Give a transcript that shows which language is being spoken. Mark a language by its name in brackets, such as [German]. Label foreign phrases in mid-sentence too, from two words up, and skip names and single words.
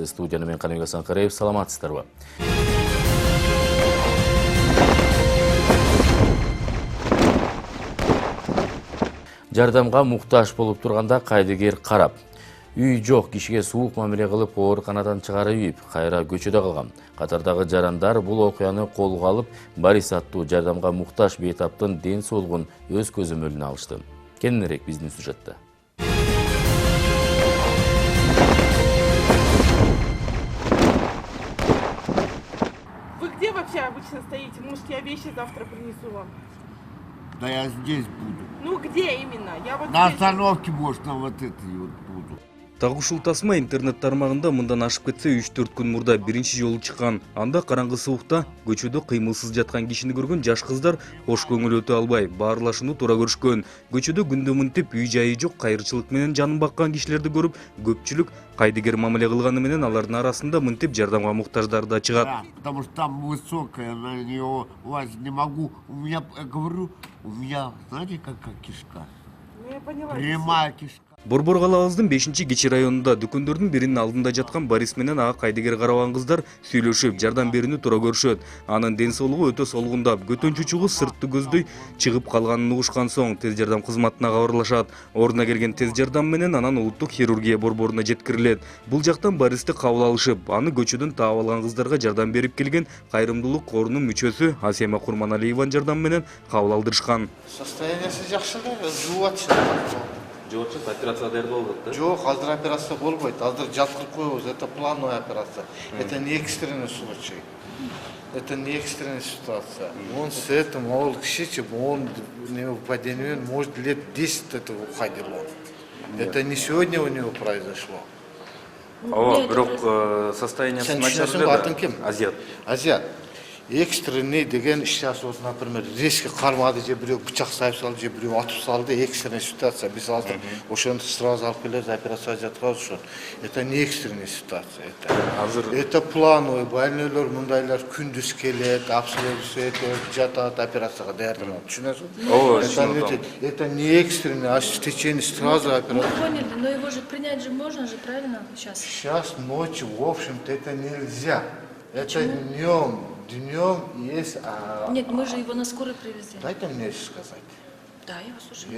[Kyrgyz] Студияны мен Каныбек Асанкараев, саламатсыздарбы? Жардамга муктаж болуп турганда кайдыгер карап. Үй жок кишиге суук мамиле кылып, ооруканадан чыгарып ийип, кайра көчөдө калган. Катардагы жарандар бул окуяны колго алып, Борис аттуу жардамга муктаж бейтаптын ден соолугун өз көзөмөлүнө алышты. Кененирээк биздин сюжетте. [Russian] Вы где вообще обычно стоите? Может, я вещи завтра принесу вам? Да я здесь буду. Ну, где именно? Я вот На здесь. остановке, может, на вот этой вот буду. [Kyrgyz] Тагы ушул тасма интернет тармагында мындан ашып кетсе 3-4 күн мурда биринчи жолу чыккан. Анда караңгы суукта көчөдө кыймылсыз жаткан кишини көргөн жаш кыздар кош көңүл өтө албай баарлашууну туура көрүшкөн. Көчөдө күндө мынтип үй жайы жок кайрычылык менен жанын баккан кишилерди көрүп, көпчүлүк кайдыгер мамиле кылганы менен алардын арасында мынтип жардамга муктаждар да чыгат. [Russian] Да, потому что там высокая, на нее лазить не могу. У меня, я говорю, у меня, знаете, какая кишка? Ну, я поняла. Прямая кишка. [Kyrgyz] Борбор калабыздын 5-кичи районунда дүкөндөрдүн биринин алдында жаткан Борис менен ага кайдыгер карабан кыздар сүйлөшүп, жардам берүүнү туура көрүшөт. Анын ден соолугу өтө солгундап, көтөнчү чугу сыртты көздөй чыгып калганын угушкан соң тез жардам кызматына кабарлашат. Ордуна келген тез жардам менен анан улуттук хирургия борборуна жеткирилет. Бул жактан Бористи кабыл алышып, аны көчөдөн таап алган кыздарга жардам берип келген кайрымдуулук корунун мүчөсү Асема Курманалиеванын жардамы менен кабыл алдырышкан. Состояниясы жакшы да, жууп атышат. Жогочу операция даяр болуп атат. Жок, азыр операция болбойт. Азыр жаткырып коебуз. [Russian] Это плановая операция. Это не экстренный случай. Это не экстренная ситуация. Он с этим, [Kyrgyz] ол кишичи, [Russian] он падением может лет 10 этого уходил он. Это не сегодня у него произошло. [Kyrgyz] Бирок состояниясы начар ким? Азиат. Азиат. Экстренный деген [Russian] сейчас вот, например, резко [Kyrgyz] кармады же бирөө бычак сайып салды, же бирөө атып салды, [Russian] экстренная ситуация. [Kyrgyz] Биз азыр ошону сразу алып келебиз, операция жаткабыз ошо. [Russian] Это не экстренная ситуация, это плановый, [Kyrgyz] больнойлор мындайлар күндүз келет, обследовать жатат, операцияга даярданат. Түшүнөсүңбү? [Russian] Это не экстренный, а в течение сразу операция. Мы поняли, но его же принять же можно же, правильно? Сейчас ночью, в общем-то, это нельзя. Это днем есть... Нет, мы же его на скорой привезли. Дайте мне сказать. Да, я вас слушаю.